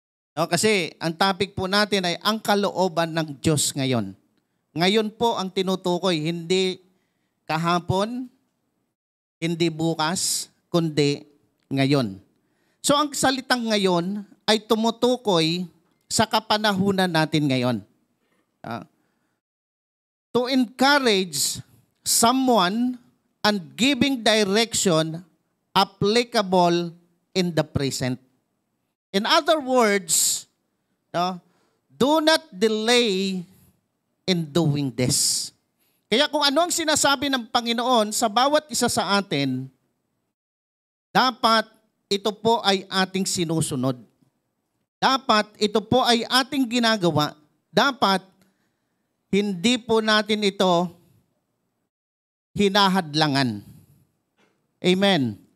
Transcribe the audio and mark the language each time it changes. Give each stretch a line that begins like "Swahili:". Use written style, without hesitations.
Filipino: No, kasi ang topic po natin ay ang kalooban ng Diyos ngayon. Ngayon po ang tinutukoy, hindi kahapon, hindi bukas, kundi ngayon. So ang salitang ngayon ay tumutukoy sa kapanahunan natin ngayon.
English: To encourage someone and giving direction applicable in the present. In other words, do not delay in doing this.
Filipino: Kaya kung ano ang sinasabi ng Panginoon sa bawat isa sa atin, dapat ito po ay ating sinusunod. Dapat ito po ay ating ginagawa. Dapat hindi po natin ito hinahadlangan. Amen.